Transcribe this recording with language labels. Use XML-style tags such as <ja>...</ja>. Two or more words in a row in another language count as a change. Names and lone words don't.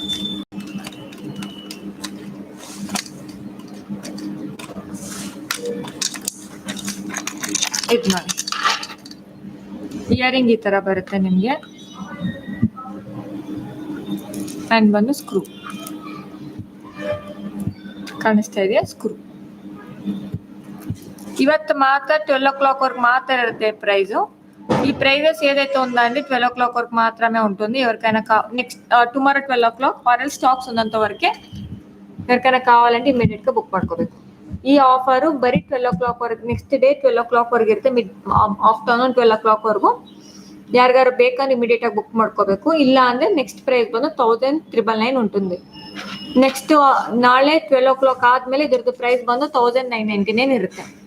<kn>ಇದು ನೋಡಿ, ಇಯರಿಂಗ್ ಈ ತರ ಬರುತ್ತೆ ನಿಮಗೆ. ಆ್ಯಂಡ್ ಬಂದು ಸ್ಕ್ರೂ ಕಾಣಿಸ್ತಾ ಇದೆಯಾ? ಸ್ಕ್ರೂ. ಇವತ್ತು ಮಾತ್ರ 12 o'clock</kn> <te>వరకు మాత్రం</te> <kn>ఇರುತ್ತೆ ప్రైస్.</kn> <te>ఈ ప్రైజెస్ ఏదైతే ఉందో అండి 12 o'clock వరకు మాత్రమే ఉంటుంది. ఎవరికైనా</te> <en>next tomorrow</en> <te>12 o'clock ఆర్ఎల్ స్టాక్స్ ఉన్నంత వరకే. ఎవరికైనా కావాలంటే ఇమీడియట్ గా బుక్ ಮಾಡ್ಕೋಬೇಕು.</te> <kn>ಈ ಆಫರ್ ಬರೀ 12 o'clock ವರೆಗೆ,</kn> <en>next day</en> <kn>12 o'clock ವರೆಗೆ ಇರುತ್ತೆ. ಆಫ್ಟರ್ನೂನ್ 12 o'clock ವರೆಗೂ ಯಾರಿಗಾರು ಬೇಕಂದ್ರೆ ಇಮಿಡಿಯೇಟ್ ಆಗಿ ಬುಕ್ ಮಾಡ್ಕೋಬೇಕು. ಇಲ್ಲ ಅಂದ್ರೆ</kn> <en>next price</en> <kn>ಬಂದು 1999 ఉంటుంది. ನೆಕ್ಸ್ಟ್ ನಾಳೆ 12 o'clock ಆದ್ಮೇಲೆ ಇದ್ರದ್ದು ಪ್ರೈಸ್ ಬಂದು 1999 ಇರುತ್ತೆ.</kn>